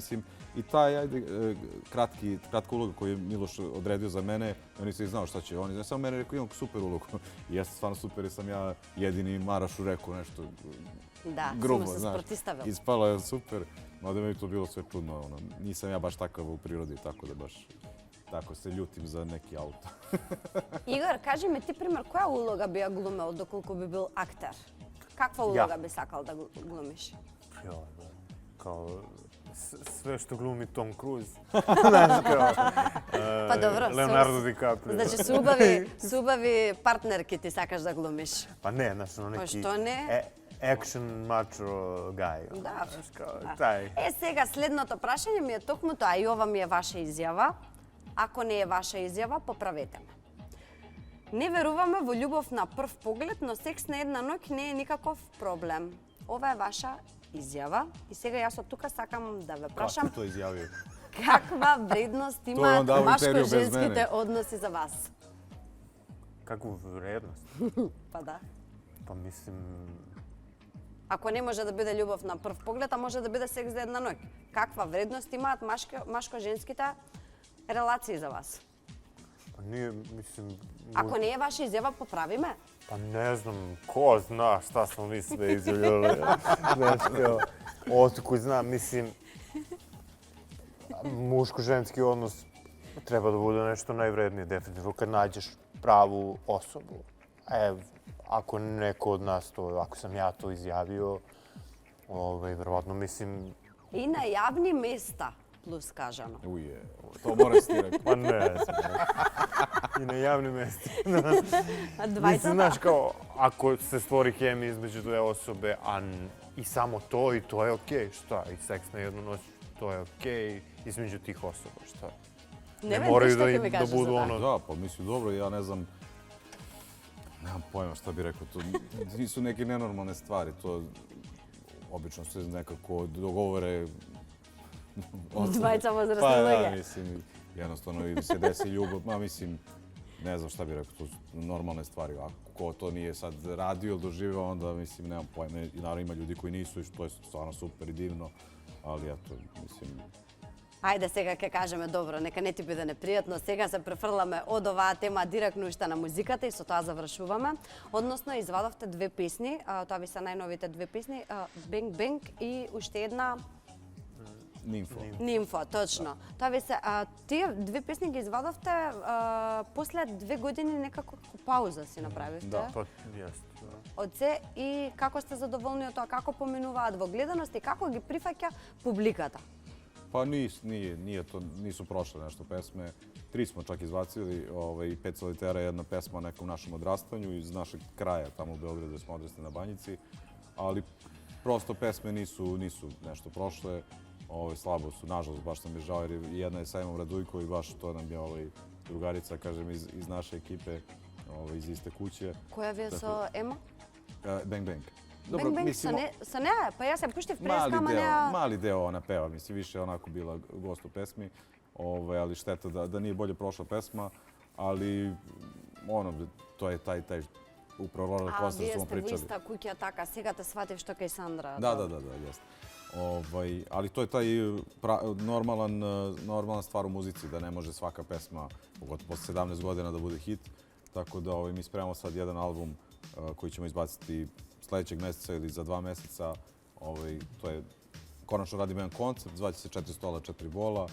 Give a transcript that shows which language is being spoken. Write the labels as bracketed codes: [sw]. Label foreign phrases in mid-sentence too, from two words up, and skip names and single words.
[sr] Mislim, i taj, kratka uloga koju je Miloš odredio za mene, ja nisam znao šta će. On je samo mene rekao, imam super ulogu. I jeste stvarno super jer sam ja jedini Marašu rekao nešto [mk] Да, [sr] grubo, [mk] смо се [sr] znaš. [mk] спротиставил. [sr] Ispalo je super, mada mi je to bilo sve čudno. Nisam ja baš takav u prirodi, tako da baš tako se ljutim za neki auto. [mk] Игор, кажи ми ти пример, која улога би ја глумел доколку би бил актер? Каква улога би сакал да глумиш? [sr] Joj, da. Kao sve što glumi Tom Cruise. Znaš, kao... Pa dobro, Leonardo DiCaprio. [mk] Значи се убави партнерки ти сакаш да глумиш. [sr] Pa ne, znaš, ono [mk] Па [sr] neki [mk] што не? [en] action macho guy. [mk] Да. [sr] Znaš, kao taj. [mk] Сега следното прашање ми е токму тоа и ова ми е ваша изјава. Ако не е ваша изјава, поправете ме. Не веруваме во љубов на прв поглед, но секс на една ноќ не е никаков проблем. Ова е ваша изјава и сега јас од тука сакам да ве прашам [sr] Kako to izjavio? [mk] каква вредност [sr] on [mk] имаат [sr] dao intervju bez [mk] машко-женските [sr] mene. [mk] односи за вас? [sr] Kakvu vrednost? [mk] Па да. [sr] Pa mislim... [mk] Ако не може да биде љубов на прв поглед, а може да биде секс за една ноќ. Каква вредност имаат машко-женските релации за вас? [sr] Pa nije, mislim... [mk] Ако не е ваша изјава, поправи ме. [sr] Pa ne znam, ko zna šta smo mi sve izjavljali. Znaš, kao, otkud znam, mislim... Muško-ženski odnos treba da bude nešto najvrednije, definitivno, kad nađeš pravu osobu. Ako neko od nas to, ako sam ja to izjavio, verovatno mislim... [mk] И на јавни места, плюс кажано. [sr] Uje, to moram si ti rekao. Pa ne znam. I na javnim mestima. [mk] Двајцата? [sr] Mislim, znaš, kao, ako se stvori hemija između dve osobe, i samo to, i to je okej, šta? I seks na jednu noć, to je okej, između tih osoba, šta? [mk] Не [sr] moraju [mk] што [sr] da [mk] ќе ми [sr] im- da [mk] кажеш [sr] budu [mk] за тоа? [sr] ono- Da, pa mislim, dobro, ja ne znam, nemam pojma šta bih rekao, to nisu neke nenormalne stvari, to obično se nekako dogovore. [mk] Двајца возрастни [sr] Pa da, [mk] луѓе. [sr] mislim, jednostavno ili se desi ljubav, ma mislim, ne znam šta bih rekao, to su normalne stvari. Ako to nije sad radio ili doživao, onda mislim, nemam pojma. I naravno ima ljudi koji nisu i to je stvarno super i divno, ali eto, mislim, [mk] Ајде сега ќе кажеме добро, нека не ти биде непријатно. Сега се префрламе од оваа тема директно уште на музиката и со тоа завршуваме. Односно, извадовте две песни, тоа ви се најновите две песни, Бенг Бенг и уште една [sr] Nimfo. [mk] Нимфо, точно. Тоа ви се, тие две песни ги извадовте после 2 години некако пауза си направивте. Да. [sr] Pa, jeste. [mk] Од се и како сте задоволни од тоа, како поминуваат во гледаност и како ги прифаќа публиката? [sr] Pa nisu prošle nešto pesme. 3 smo čak izbacili, 5 solitera, jedna pesma o nekom našem odrastanju iz našeg kraja, tamo u Beogradu gde smo odrasli na Banjici. Ali prosto pesme nisu nešto prošle. Slabo su, nažalost, baš sam je žao jer jedna je sa Emom Radujko i baš to nam je drugarica, kažem, iz naše ekipe, iz iste kuće. [mk] Која ви е со Ема? [sr] Bang Bang. [mk] Бенг Бенг со неа? Па јас ја пуштив преска, ама неа... [sr] Mali deo ona peva, mislim, više je onako bila gost u pesmi, ali šteta da nije bolje prošla pesma, ali to je taj upravo [en] roller coaster [sr] što smo pričali. [mk] А, вие сте во иста куќа, така, сега те сватив што кај Сандра. [sr] Da, jeste. Ali to je taj normalna stvar u muzici, da ne može svaka pesma, pogotovo posle 17 godina, da bude hit. Tako da mi spremamo sad jedan album koji ćemo izbaciti sledećeg meseca ili za 2 meseca. To je, konačno radimo jedan koncept, zvaće se 4 stola, 4 bola.